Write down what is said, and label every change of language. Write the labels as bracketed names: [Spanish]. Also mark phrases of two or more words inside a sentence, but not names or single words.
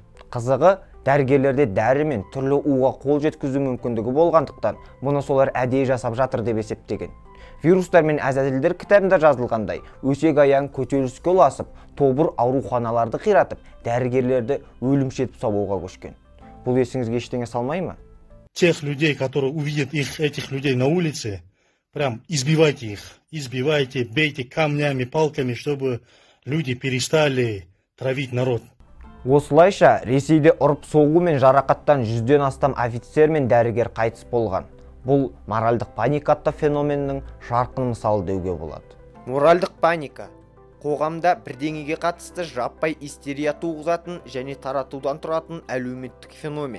[Kazakh] Қызығы, дәрігерлерде дәрі мен түрлі уға қол жеткізу мүмкіндігі болғандықтан, мұны солар әдейі жасап жатыр деп есептеген. Вирустар мен әзәзілдер кітабында жазылғандай, өсек аяң көтеріліске ұласып, тобыр ауруханаларды қиратып, дәрігерлерді өлімші сабауға көшкен. Бұл есіңізге ештеңе салмай ма? [Russian] Тех людей, которые увидят этих людей на улице, прям избивайте их, избивайте, бейте камнями, палками, чтобы люди перестали травить народ. [Kazakh] Осылайша, Ресейде ұрып соғу мен жарақаттан 100-ден астам офицер мен дәрігер қайтыс болған. Бұл моральдық паника атты феноменнің жарқын мысалы деуге болады. Моральдық паника қоғамда бірдеңеге қатысты жаппай истерия туғызатын және таратудан тұратын әлеуметтік феномен.